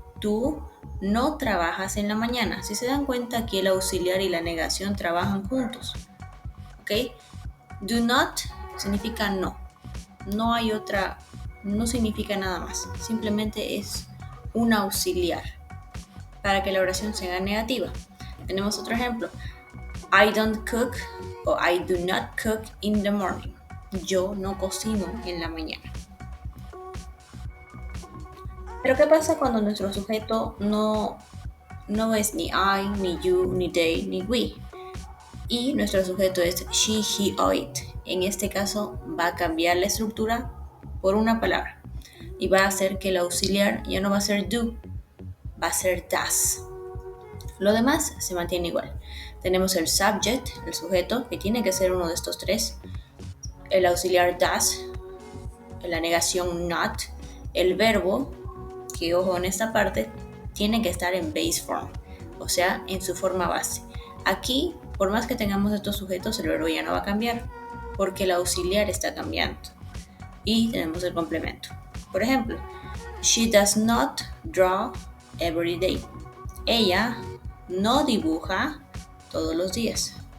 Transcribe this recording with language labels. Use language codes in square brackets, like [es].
[es] Tú no trabajas en la mañana. Si se dan cuenta, aquí el auxiliar y la negación trabajan juntos. ¿Ok? [en] Do not [es] significa no. No hay otra, no significa nada más. Simplemente es un auxiliar para que la oración sea negativa. Tenemos otro ejemplo. [en] I don't cook o I do not cook in the morning. [es] Yo no cocino en la mañana. Pero ¿qué pasa cuando nuestro sujeto no es ni I, ni you, ni they, ni we? Y nuestro sujeto es she, he o it. En este caso va a cambiar la estructura por una palabra y va a hacer que el auxiliar ya no va a ser do, va a ser does. Lo demás se mantiene igual. Tenemos el subject, el sujeto, que tiene que ser uno de estos tres, el auxiliar does, la negación not, el verbo, que ojo en esta parte, tiene que estar en [en] base form, [es] o sea, en su forma base. Aquí, por más que tengamos estos sujetos, el verbo ya no va a cambiar. porque el auxiliar está cambiando. Y tenemos el complemento. [en] Por ejemplo, she does not draw every day. [es] Ella no dibuja todos los días.